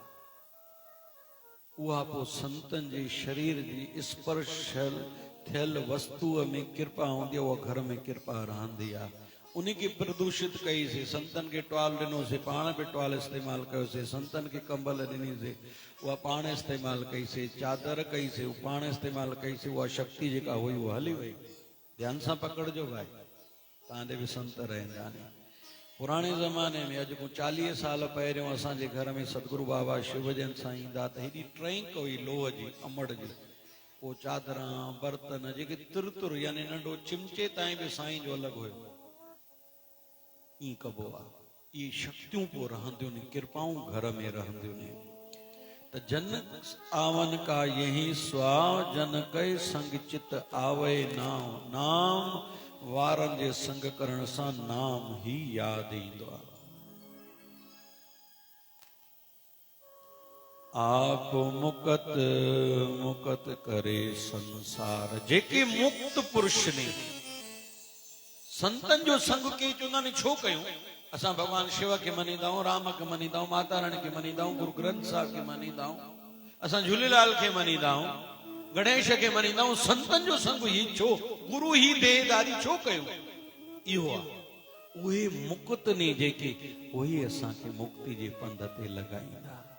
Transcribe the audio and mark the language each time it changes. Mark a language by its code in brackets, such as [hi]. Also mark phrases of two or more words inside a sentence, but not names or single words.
[sd] उहा पोइ संतनि जे शरीर जी स्पर्श थियल वस्तुअ में कृपा हूंदी आहे, उहा घर में कृपा रहंदी आहे। उनखे प्रदूषित कईसीं, संतनि खे टुवाल ॾिनोसीं, पाण बि टुवाल इस्तेमालु कयोसीं। संतनि खे कंबल ॾिनीसीं, उहा पाण इस्तेमालु कईसीं। चादर कईसीं, उहा पाण इस्तेमालु कईसीं। उहा शक्ति जेका हुई उहा हली वई। ध्यान सां पकड़िजो भाई। तांदे भी संत रहंदा ने। पुराने ज़माने में अॼु खां 40 साल पहिरियों असांजे घर में सतगुरु बाबा शिवजन साईं ईंदा त हेॾी ट्रैंक हुई लोह जी अमड़ जी, पोइ चादरां बर्तन जेके तुर यानी नंढो चिमचे ताईं बि साईं जो अलॻि हुयो। ई कबो आहे, ई शक्तियूं पोइ रहंदियूं आहिनि, कृपाऊं घर में रहंदियूं आहिनि। त [pa] ਜਨ ਆਵਨ ਕਾ ਯਹੀ ਸ੍ਵਾਵ ਜਨ ਕਈ ਸੰਗ ਚਿਤ ਆਵੇ ਨਾਮ, [sd] नाम वारनि जे संग करण सां नाम ही यादि ईंदो आहे। [pa] ਆਪ ਮੁਕਤ ਮੁਕਤ ਕਰੇ ਸੰਸਾਰ, [sd] जेके मुक्त पुरुष ने संतन जो संग के चवंदा आहिनि छो कयूं? असां भगवान शिव के मनींदा आहियूं, राम के मनींदा आहियूं, माता रानी के मनींदा आहियूं, गुरु ग्रंथ साहिब के मनींदा आहियूं, असां झूलेलाल के मनींदा आहियूं, गणेश के मनींदा आहियूं। संतन जो संग ही छो? गुरु ही देहदारी छो कयूं? इहो आहे उहे मुक्त ने जेके, उहे असांखे मुक्ति जे पंध ते लॻाईंदा।